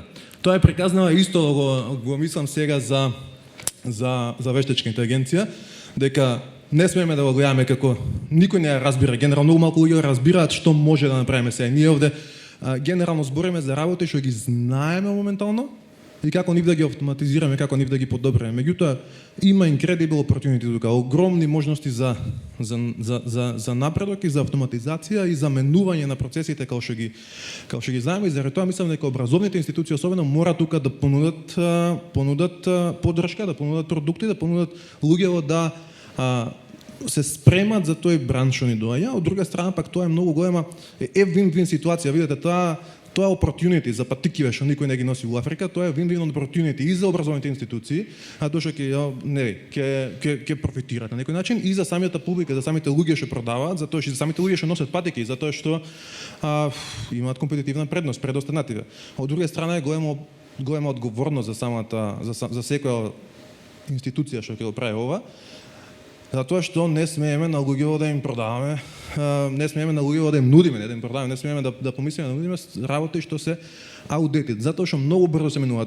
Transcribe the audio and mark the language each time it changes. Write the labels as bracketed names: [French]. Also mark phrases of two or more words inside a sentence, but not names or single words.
[Macedonian] Тоа е приказна, исто го мислам сега за вештачка интелигенција, дека не смееме да го гледаме како никој не ја разбира, генерално многу малку луѓе разбираат што може да направиме сега. Ние овде генерално збориме за работи што ги знаеме моментално и како нив да ги автоматизираме, како нив да ги подобриме. Меѓутоа има [English] incredible opportunity [Macedonian] тука, огромни можности за напредок и за автоматизација и за менување на процесите како што ги знаеме, и заради тоа мислам дека образовните институции особено мора тука да понудат поддршка, да понудат продукти, да понудат луѓе да се спремат за тој бранш што ни доаѓа. Од друга страна пак тоа е многу голема win-win ситуација. Видете, тоа е opportunity за патикиве што никој не ги носи во Африка, тоа е [English] win-win opportunity [Macedonian] и за образовните институции, а тоа што ќе профитираат на некој начин, и за самата публика, за самите луѓе што продаваат, затоа што за самите луѓе што носат патики, затоа што имаат компетитивна предност пред останативе. Од друга страна е голема одговорност за секоја институција што ќе го прави ова, затоа што не смееме на луѓето да им продаваме, не смееме на луѓето да им нудиме, не да им продаваме, не смееме да помислиме да нудиме работи што се outdated, затоа што многу брзо се менуваат.